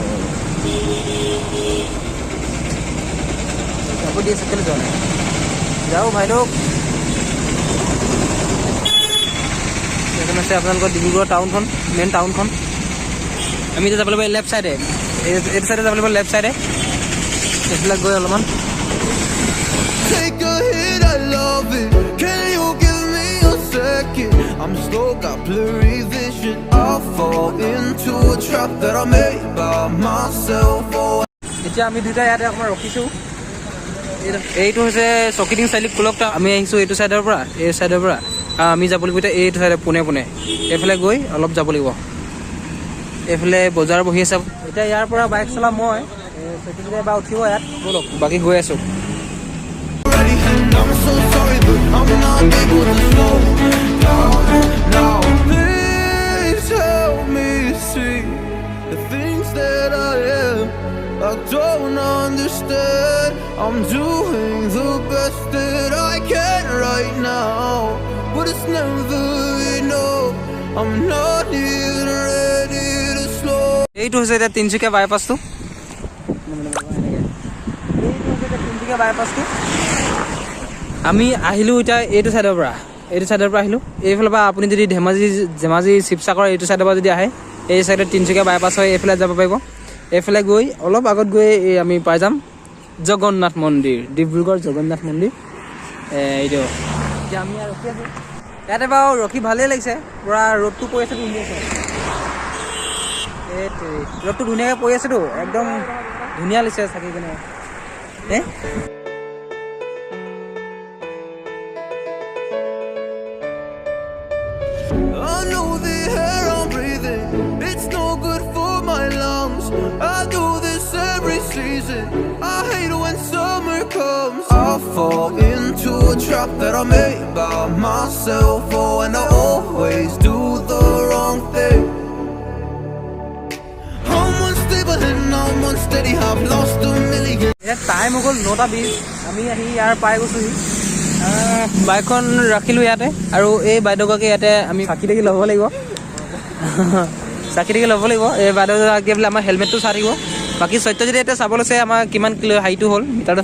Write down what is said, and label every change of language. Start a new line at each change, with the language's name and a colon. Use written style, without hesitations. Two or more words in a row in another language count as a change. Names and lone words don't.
Assamese: যাব দি আছে, কেলৈ যোৱা নাই? যাওঁ ভাইদেউ। এইখন আছে আপোনালোকৰ ডিব্ৰুগড় টাউনখন, মেইন টাউনখন। আমি এতিয়া যাব লাগিব
English: left sideএ,
Assamese: এইটো চাইডে যাব লাগিব,
English: left sideএ।
Assamese: এইবিলাক গৈ অলপমান
English: I'm slow, got blurry vision. I'll fall into a trap that I made by myself.
Assamese: এতিয়া আমি দুটা ইয়াতে অকণমান ৰখিছোঁ। এইটো হৈছে চকিডিং চাৰিআলি কুলকটা। আমি আহিছোঁ এইটো চাইডৰ পৰা, এই চাইডৰ পৰা আমি যাব লাগিব এতিয়া এইটো চাইডে পোনে এইফালে গৈ অলপ যাব লাগিব। এইফালে বজাৰ বহি আছে। এতিয়া ইয়াৰ পৰা বাইক চলাম মই, চকিডিং এবাৰ উঠিব ইয়াত, বলক বাকী গৈ আছোঁ।
English: I'm so sorry, but I'm not able to slow down now. Please help me see the things that I am. I don't understand. I'm doing the best that I can right now, but it's never enough. I'm not even ready to slow.
Assamese: এইটো হৈছে এতিয়া তিনিচুকীয়া বাইপাছটো। আমি আহিলোঁ এতিয়া এইটো চাইডৰ পৰা আহিলোঁ। এইফালৰ পৰা আপুনি যদি ধেমাজি শিৱসাগৰ এইটো চাইডৰ পৰা যদি আহে, এই চাইডত তিনিচুকীয়া বাইপাছ হয়, এইফালে যাব পাৰিব। এইফালে গৈ অলপ আগত গৈ আমি পাই যাম জগন্নাথ মন্দিৰ, ডিব্ৰুগড় জগন্নাথ মন্দিৰ। এইটো এতিয়া আমি ৰখি আছোঁ ইয়াতে। বাৰু ৰখি ভালেই লাগিছে, পূৰা ৰ'দটো পৰি আছে ধুনীয়াকৈ। ৰ'দটো ধুনীয়াকৈ পৰি আছেতো, একদম ধুনীয়া লাগিছে থাকি কিনে।
English: I know the air I'm breathing, it's no good for my lungs. I do this every season, I hate when summer comes. I fall into a trap that I made by myself. Oh, and I always do the wrong thing. I'm unstable and I'm unsteady, I've lost a million.
Assamese: এতিয়া টাইম হৈ গ'ল 9:20, আমি আহি ইয়াৰ পাই গৈছোঁহি। বাইকখন ৰাখিলোঁ ইয়াতে, আৰু এই বাইদেউগৰাকী ইয়াতে আমি চাকি তাকি ল'ব লাগিব। এই বাইদেউগৰাকীয়ে বোলে আমাৰ হেলমেটটো চাই থাকিব। বাকী সত্যজিতে এতিয়া চাব লৈছে আমাৰ কিমান কিলো হাইটো হ'ল মিটাৰটো।